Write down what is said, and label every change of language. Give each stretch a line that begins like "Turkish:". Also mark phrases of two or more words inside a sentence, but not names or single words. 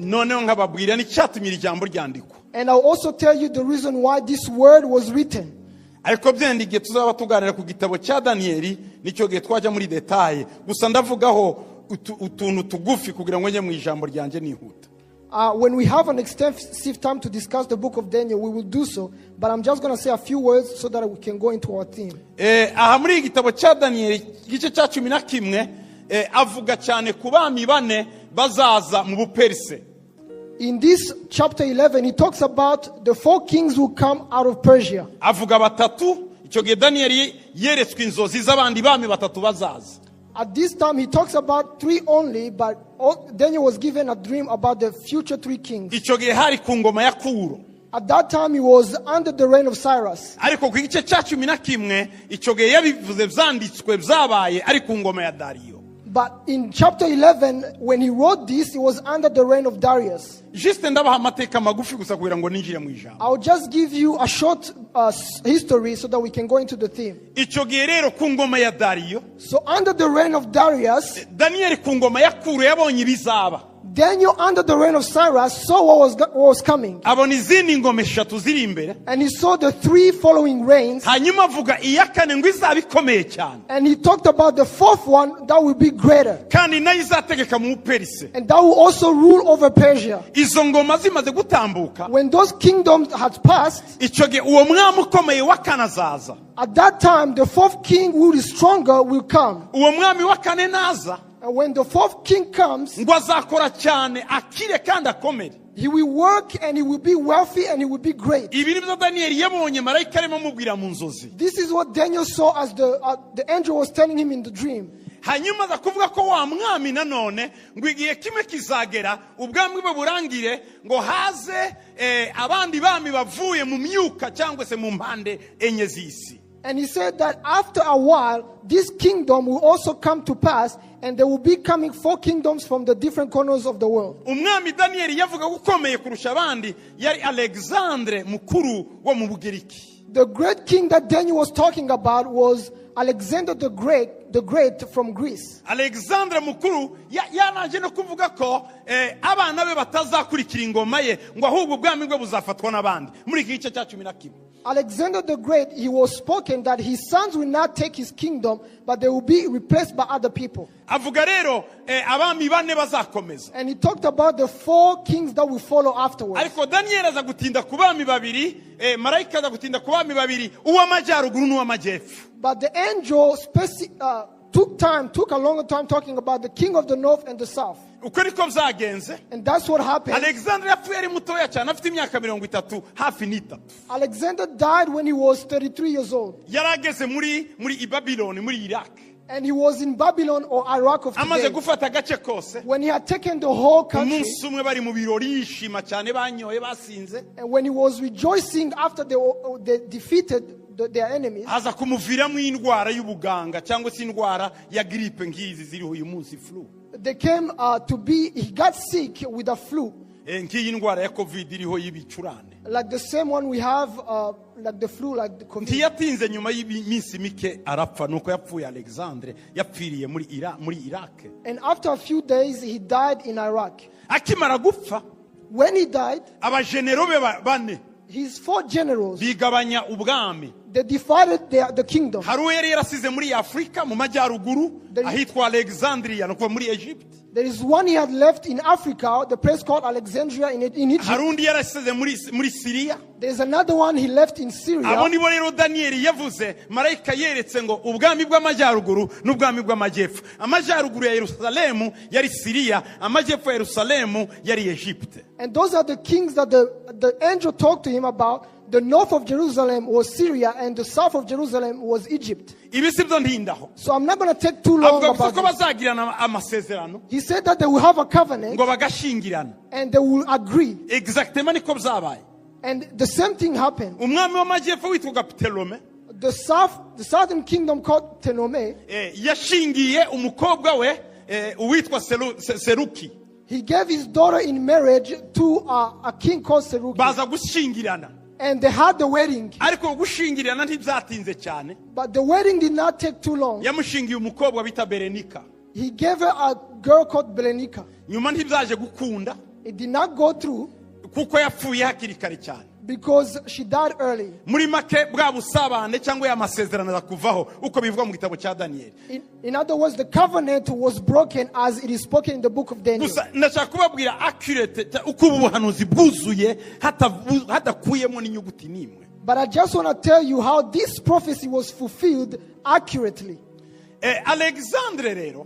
Kinyarwanda: Noneho nkababwira n'icyatumye ijambo ryandikwa.
English: And I'll also tell you the reason why this word was written.
Kinyarwanda: Ariko byendigiye tuzaba tuganira ku gitabo cya Danieli nicyo gihe twaje muri detail. Gusa ndavugaho utuntu tugufi kugira ngo njye mu ijambo ryanje nihuta.
English: When we have an extensive time to discuss the book of Daniel, we will do so. But I'm just going to say a few words so that we can go into our theme.
Kinyarwanda: Aha muri igitabo cya Danieli gice cya 11 avuga cyane ku bami bane bazaza mu Buperse.
English: In this chapter 11, he talks about the 4 kings who come out of Persia.
Kinyarwanda: Avuga batatu, icyo gihe Danieli yeretswe inzozi z'abandi bami batatu bazaza.
English: At this time, he talks about 3 only, but Daniel was given a dream about the future 3 kings.
Kinyarwanda: icyo gihe hari ku ngoma ya Kuro.
English: At that time, he was under the reign of Cyrus.
Kinyarwanda: ariko ku gice cya 11 icyo gihe yabivuze byanditswe byabaye ari ku ngoma ya Dariyo.
English: But in chapter 11, when he wrote this, it was under the reign of Darius.
Kinyarwanda: Juste ndabaha amateka magufi gusa kugira ngo ninjire mu ijambo.
English: I'll just give you a short history so that we can go into the theme.
Kinyarwanda: icyo gihe rero ku ngoma ya Dariyo,
English: So under the reign of Darius,
Kinyarwanda: Daniel ku ngoma ya Kuro yabonye ibizaba.
English: Daniel under the reign of Cyrus saw what was coming.
Kinyarwanda: abona izindi ngoma 3 ziri imbere.
English: And he saw the 3 following reigns.
Kinyarwanda: hanyuma avuga iya kane ngo izaba ikomeye cyane.
English: And he talked about the 4th one that will be greater.
Kinyarwanda: kandi nayo izategeka mu Buperise.
English: And that will also rule over Persia.
Kinyarwanda: izo ngoma zimaze gutambuka,
English: When those kingdoms had passed,
Kinyarwanda: icyo gihe uwo mwami ukomeye wa kane azaza.
English: at that time the 4th king who is stronger will come.
Kinyarwanda: uwo mwami wa kane naza,
English: And when the 4th king comes,
Kinyarwanda: ngo azakora cyane akire kandi akomere.
English: he will work and he will be wealthy and he will be great.
Kinyarwanda: ibi nibyo Daniyeli yabonye marayika arimo amubwira mu nzozi.
English: This is what Daniel saw as the angel was telling him in the dream.
Kinyarwanda: hanyuma aza kuvuga ko wa mwami nanone ngo igihe kimwe kizagera ubwami bwe burangire, ngo haze abandi bami bavuye mu myuka cyangwa se mu mpande enye z'isi.
English: And he said that after a while, this kingdom will also come to pass, and there will be coming 4 kingdoms from the different corners of the world.
Kinyarwanda: umwami Daniyeli yavuga gukomeye kurusha abandi yari Alexandre mukuru wo mu Bugiriki.
English: The great king that Daniel was talking about was Alexander the Great from Greece.
Kinyarwanda: Alexandre mukuru yanaje no kuvuga ko abana be batazakurikira ingoma ye, ngo ahubwo ubwami bwe buzafatwa n'abandi. muri iki gice cya 11
English: Alexander the Great, he was spoken that his sons will not take his kingdom, but they will be replaced by other people.
Kinyarwanda: avuga rero abami bane bazakomeza.
English: And he talked about the 4 kings that will follow afterwards.
Kinyarwanda: ariko Daniel aza gutinda ku bami babiri, marayika aza gutinda ku bami babiri, uw'amajyaruguru n'uw'amajyepfo.
English: But the angel took a longer time talking about the king of the north and the south.
Kinyarwanda: uko niko byagenze.
English: And that's what happened.
Kinyarwanda: Alexandre yapfuye ari mutoya cyane, afite imyaka 30 hafi n'itatu.
English: Alexander died when he was 33 years old.
Kinyarwanda: yari ageze muri Babylon, muri Iraq.
English: And he was in Babylon or Iraq of
Kinyarwanda: amaze
English: today.
Kinyarwanda: gufata agace kose.
English: When he had taken the whole country,
Kinyarwanda: umunsi umwe bari mu birori yishima cyane, banyoye basinze,
English: and when he was rejoicing after they defeated their enemies,
Kinyarwanda: haza kumuviramo indwara y'ubuganga cyangwa se indwara ya grippe ngizi ziriho uyu munsi,
English: flu. he got sick with a flu.
Kinyarwanda: nk'iyi ndwara ya covid iriho y'ibicurane.
English: Like the same one we have, like the flu, like the COVID.
Kinyarwanda: ntiyatinze nyuma y'iminsi mike arapfa, nuko yapfuye Alexandre, yapfiriye muri Iraq.
English: And after a few days, he died in Iraq.
Kinyarwanda: akimara gupfa,
English: When he died,
Kinyarwanda: abajenero be bane
English: his 4 generals,
Kinyarwanda: bigabanya ubwami.
English: they divided the kingdom.
Kinyarwanda: hari uwo yari yarasize muri Afrika mu majyaruguru ahitwa Alexandria, nuko muri Egypt.
English: There is one he had left in Africa, the place called Alexandria in Egypt.
Kinyarwanda: hari undi yarasize muri Syria.
English: There's another one he left in Syria.
Kinyarwanda: abo nibo rero Daniyeli yavuze marayika yeretse ngo ubwami bw'amajyaruguru n'ubwami bw'amajyepfo. amajyaruguru ya Yerusalemu yari Syria, amajyepfo ya Yerusalemu yari Egypt.
English: And those are the kings that the angel talked to him about. The north of Jerusalem was Syria, and the south of Jerusalem was Egypt.
Kinyarwanda: ibi sibyo ntindaho.
English: So I'm not going to take too long
Kinyarwanda: avuga gusa
English: about
Kinyarwanda: ko
English: this.
Kinyarwanda: bazagirana amasezerano,
English: He said that they will have a covenant
Kinyarwanda: ngo bagashingirana.
English: and they will agree.
Kinyarwanda: exactement niko byabaye.
English: And the same thing happened.
Kinyarwanda: umwami w'amajyepfo witwaga Ptolemy
English: The southern kingdom called Ptolemy,
Kinyarwanda: yashingiye umukobwa we uwitwa Seruki.
English: he gave his daughter in marriage to a king called Seruki.
Kinyarwanda: baza gushingirana,
English: And they had the wedding.
Kinyarwanda: ariko gushingirana ntibyatinze cyane.
English: But the wedding did not take too long.
Kinyarwanda: yamushingiye umukobwa bita Berenika.
English: He gave her a girl called Belenica.
Kinyarwanda: nyuma ntibyaje gukunda
English: It did not go through
Kinyarwanda: kuko yapfuye hakiri kare cyane.
English: because she died early.
Kinyarwanda: muri make bwa busabane cyangwa ya masezerano azakuvaho uko bivuga mu gitabo cya Daniyeli.
English: In other words, the covenant was broken as it is spoken in the book of Daniel.
Kinyarwanda: gusa ndashaka kubabwira accurate uko ubu buhanuzi bwuzuye hadakuyemo n'inyuguti n'imwe.
English: But I just want to tell you how this prophecy was fulfilled accurately.
Kinyarwanda: Alexandre rero